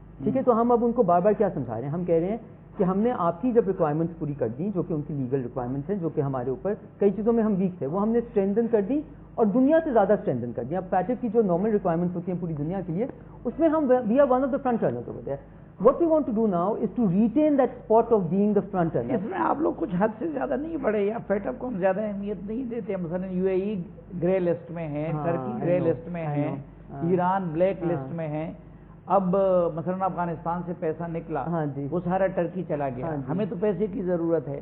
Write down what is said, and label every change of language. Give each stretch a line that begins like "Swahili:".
Urdu: ٹھیک ہے تو ہم اب ان کو بار بار کیا سمجھا رہے ہیں ہم کہہ رہے ہیں کہ ہم نے آپ کی جب ریکوائرمنٹس پوری کر دی جو کہ ان کی لیگل ریکوائرمنٹس ہیں جو کہ ہمارے اوپر کئی چیزوں میں ہم ویک تھے وہ ہم نے اسٹرینتھن کر دی اور دنیا سے زیادہ اسٹرینتھن کر دی. اب FATF کی جو نارمل ریکوائرمنٹس ہوتی ہیں پوری دنیا کے لیے اس میں ہم
English: We are one of the front runners over there. What we want to do now is to retain that spot of being the front runner.
Urdu: اس میں آپ لوگ کچھ حد سے زیادہ نہیں بڑھے یا FATF کو ہم زیادہ اہمیت نہیں دیتے. مثلا UAE گرے لسٹ میں ہے ترکی گرے لسٹ میں ہے ایران بلیک لسٹ میں ہے. اب مثلا افغانستان سے پیسہ نکلا، ہاں جی، وہ سارا ٹرکی چلا گیا، ہاں جی، ہمیں تو پیسے کی ضرورت ہے،